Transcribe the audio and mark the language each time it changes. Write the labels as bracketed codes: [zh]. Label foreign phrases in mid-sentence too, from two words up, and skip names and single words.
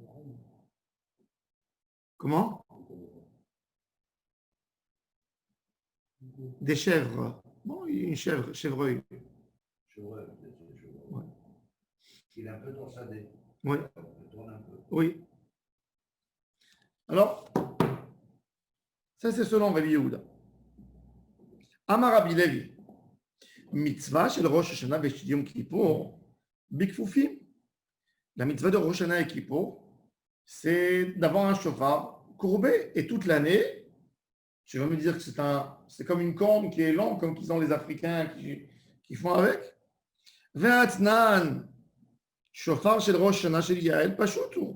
[fr] Comment? Des chèvres. Bon, une chèvre, chevreuil. Ouais. Il est un peu torsadé. Oui. Il tourne un peu. Oui. Alors, ça c'est selon Rabbi Yehuda. [he] אמר רבי לוי. מצוה של ראש השנה ושל יום כיפור בכפופים. [fr] La mitzvah de Rosh Hashanah et Kippour, c'est d'avoir un shofar courbé. Et toute l'année, je vais me dire que c'est comme une corne qui est longue, comme qu'ils ont les Africains qui font avec. [he] ותנן, שופר של ראש השנה של יעל פשוטו.